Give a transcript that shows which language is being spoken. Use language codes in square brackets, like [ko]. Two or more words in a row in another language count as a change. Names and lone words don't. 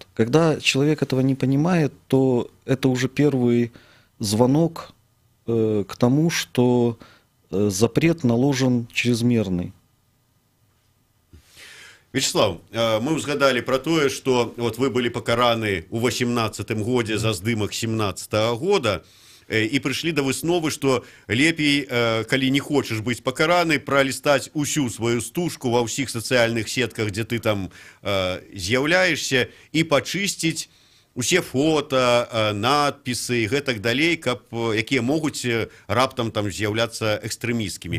[ru] Когда человек этого не понимает, то это уже первый звонок к тому, что запрет наложен чрезмерный. [be] Вячеслав, мы узгадали про тое, [ru] что вот вы были [be] покараны у 18-м годзе за здымак 17-го года, і прыйшлі да высновы, што лепей, калі не хочаш быць пакараны, пралістаць усю сваю стужку ва ўсіх сацыяльных сетках, дзе ты там з'яўляешся, і пачысціць усе фота, надпісы і гэтак далей, якія могуць раптам там з'яўляцца экстрэмісцкімі.